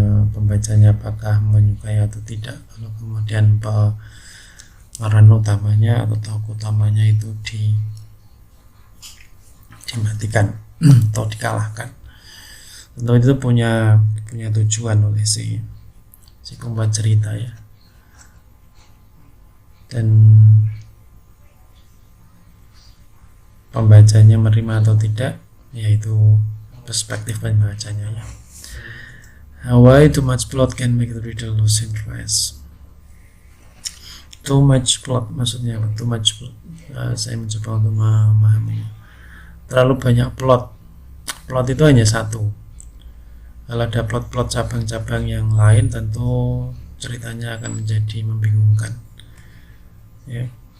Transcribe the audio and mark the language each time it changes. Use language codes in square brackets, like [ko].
[id] pembacanya apakah menyukai atau tidak. Kalau kemudian pemeran utamanya atau tokoh utamanya itu dimatikan atau dikalahkan, tentu itu punya tujuan oleh si pembuat cerita ya. Dan pembacanya menerima atau tidak, yaitu perspektif pembacanya ya. [en] Why too much plot can make the reader lose interest? Too much plot [id] maksudnya apa? [en] Too much plot. [id] Saya mencoba untuk memahami. Terlalu banyak plot. Plot itu hanya satu. Kalau ada plot-plot cabang-cabang yang lain, tentu ceritanya akan menjadi membingungkan. Ya.